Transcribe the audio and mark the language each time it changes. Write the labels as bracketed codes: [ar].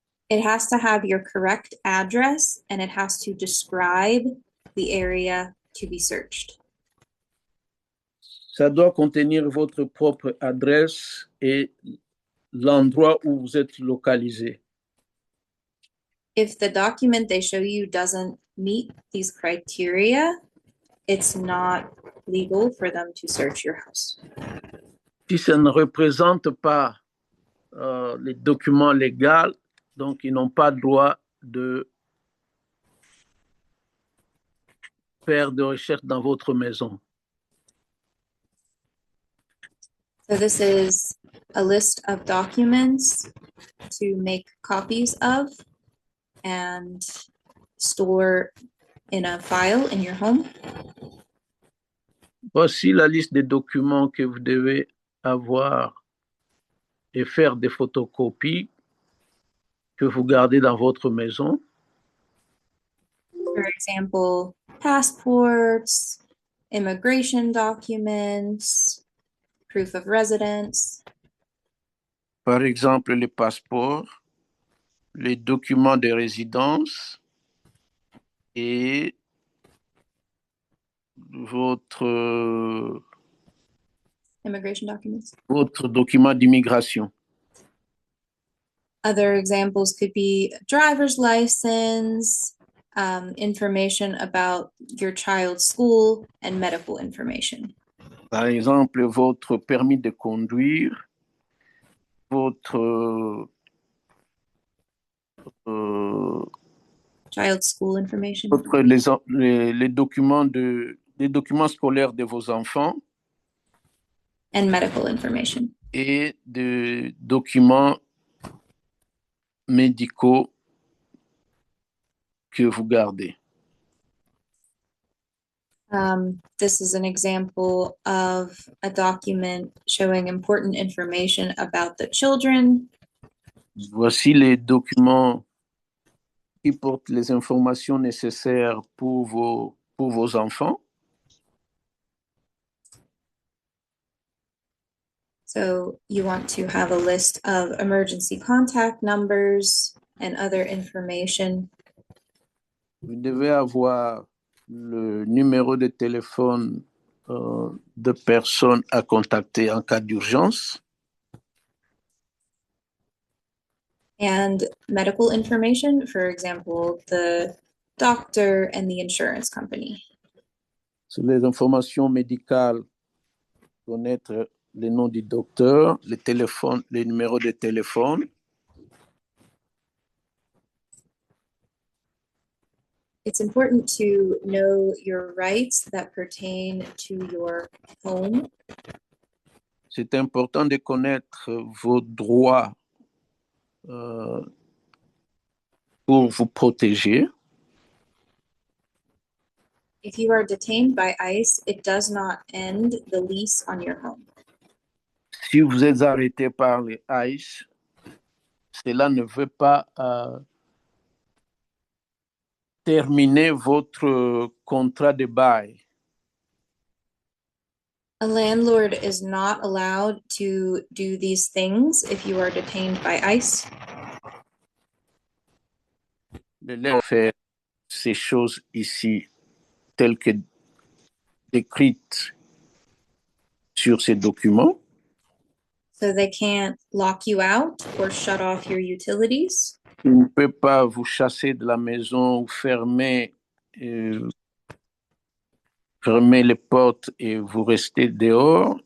[en] It has to have your correct address and it has to describe the area to be searched. [fr] Ça doit contenir votre propre adresse et l'endroit où vous êtes localisé. [en] If the document they show you doesn't meet these criteria, it's not legal for them to search your house. [fr] Si ça ne représente pas les documents légaux, donc ils n'ont pas le droit de faire de recherche dans votre maison. [en] So this is a list of documents to make copies of and store in a file in your home. [fr] Voici la liste des documents que vous devez avoir et faire des photocopies que vous gardez dans votre maison. [en] For example, passports, immigration documents, proof of residence. [fr] Par exemple, les passeports, les documents de résidence et votre [en] Immigration documents. [fr] document d'immigration. [en] Other examples could be driver's license, information about your child's school, and medical information. [fr] Par exemple, votre permis de conduire, votre [en] Child's school information. [fr] les documents scolaires de vos enfants [en] And medical information. [fr] et des documents médicaux que vous gardez. [en] This is an example of a document showing important information about the children. [fr] Voici les documents qui portent les informations nécessaires pour vos enfants. [en] So you want to have a list of emergency contact numbers and other information. [fr] Vous devez avoir le numéro de téléphone de personnes à contacter en cas d'urgence. [en] And medical information, for example, the doctor and the insurance company. [fr] Sur les informations médicales, connaître le nom du docteur, les numéros de téléphone. [en] It's important to know your rights that pertain to your home. [fr] C'est important de connaître vos droits pour vous protéger. [en] If you are detained by ICE, it does not end the lease on your home. [fr] Si vous êtes arrêté par les ICE, cela ne veut pas terminer votre contrat de bail. [en] A landlord is not allowed to do these things if you are detained by ICE. [fr] De leur faire ces choses ici, telles que décrites sur ces documents. [en] So they can't lock you out or shut off your utilities. [fr] Il ne peut pas vous chasser de la maison ou fermer les portes et vous restez dehors.